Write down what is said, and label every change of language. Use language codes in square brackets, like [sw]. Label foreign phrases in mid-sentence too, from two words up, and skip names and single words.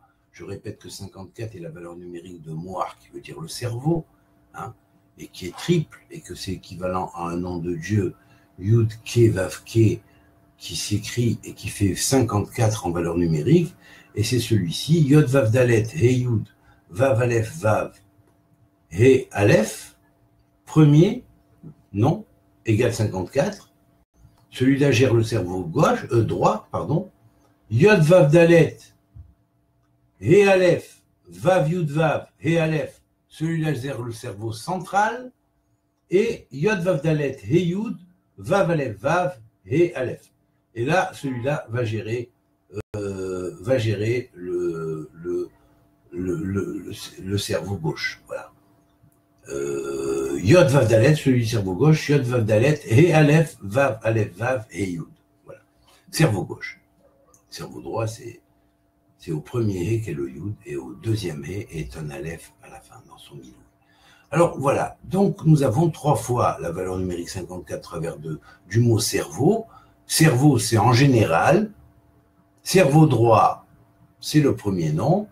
[fr] Je répète que 54 est la valeur numérique de Moar, qui veut dire le cerveau, hein, et qui est triple, et que c'est équivalent à un nom de Dieu, Yud Ke Vav Ke, qui s'écrit et qui fait 54 en valeur numérique, et c'est celui-ci, [he] Yod Vav Dalet, He Yud, Vav Aleph Vav, He Aleph, [fr] premier, nom, égale 54, celui-là gère le cerveau droit, [he] Yod Vav Dalet, He Aleph, Vav Yud Vav, He Aleph, [fr] celui-là gère le cerveau central, et [he] Yod Vav Dalet, He Yud, Vav Aleph Vav, He Aleph. [fr] Et là, celui-là va gérer le cerveau gauche. Voilà. [he] Yod Vav Dalet, [fr] celui du cerveau gauche, [he] Yod Vav Dalet, He Aleph, Vav Aleph Vav, He Yud. [fr] Voilà. Cerveau gauche. Cerveau droit, c'est au premier He qu'est le Yud, et au deuxième He est un Aleph à la fin, dans son milieu. Alors voilà, donc nous avons 3 fois la valeur numérique 54 à travers du mot cerveau. Cerveau, c'est en général. Cerveau droit, c'est le premier nom.